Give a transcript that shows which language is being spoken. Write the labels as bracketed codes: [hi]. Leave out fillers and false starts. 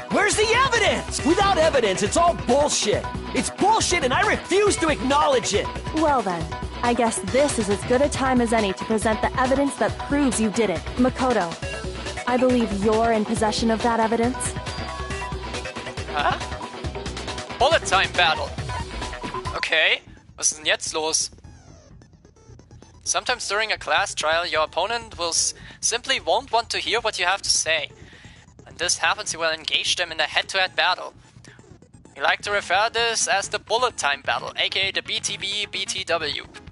[en] Where's the evidence? Without evidence, it's all bullshit! It's bullshit and I refuse to acknowledge it! Well then, I guess this is as good a time as any to present the evidence that proves you did it. Makoto, I believe you're in possession of that evidence. Huh? Bullet time battle. [de] Okay, was ist denn jetzt los? [en] Sometimes during a class trial, your opponent will simply won't want to hear what you have to say. When this happens, you will engage them in a head-to-head battle. We like to refer to this as the bullet time battle, aka the BTB-BTW.